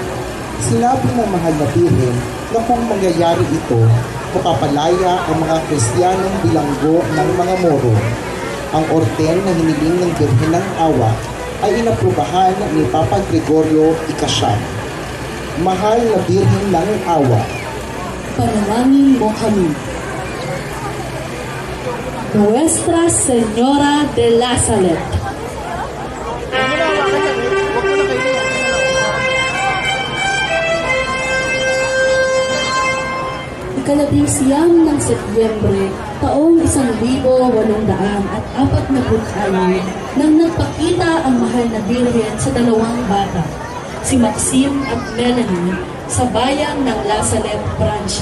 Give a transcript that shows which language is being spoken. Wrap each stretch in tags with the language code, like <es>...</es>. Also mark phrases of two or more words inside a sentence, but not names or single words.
<tl>Sinabi ng mahal na Birhen na kung mangyayari ito, mapapalaya ang mga Kristiyanong bilanggo ng mga Moro. Ang orden na hiniling ng Birhen ng Awa ay inaprubahan ni Papa Gregorio Ikasyam. Mahal na Birhen ng Awa, Panalangin mo kami. Nuestra Señora de la Salette. Ikalabing-siyam ng Setyembre, taong 1846 nang nagpakita ang mahal na Birhen sa dalawang bata, si Maxime at Melanie, sa bayan ng La Salette, Pransya.</tl>